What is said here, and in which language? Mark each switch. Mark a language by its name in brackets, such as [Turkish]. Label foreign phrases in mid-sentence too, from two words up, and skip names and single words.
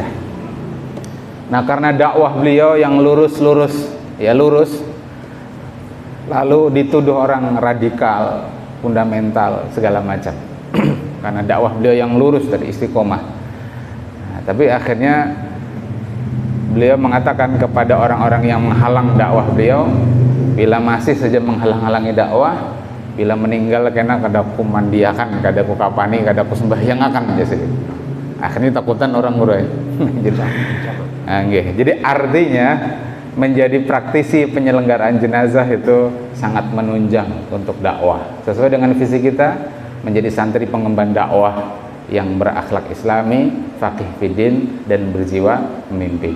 [Indonesian] Nah, karena dakwah beliau yang lurus, lalu dituduh orang radikal, fundamental, segala macam. Karena dakwah beliau yang lurus dari istiqomah. Nah, tapi akhirnya beliau mengatakan kepada orang-orang yang menghalang dakwah beliau, bila masih saja menghalang-halangi dakwah, [Banjar] bila meninggal kena kada ku mandiakan, kada ku kapani, kada ku sembahyangakan jadi. [Indonesian] Akhirnya takutan orang guru. Jadi artinya menjadi praktisi penyelenggaraan jenazah itu sangat menunjang untuk dakwah. Sesuai dengan visi kita, menjadi santri pengemban dakwah yang berakhlak islami, [Arabic] faqih fiddin, [Indonesian] dan berjiwa memimpin.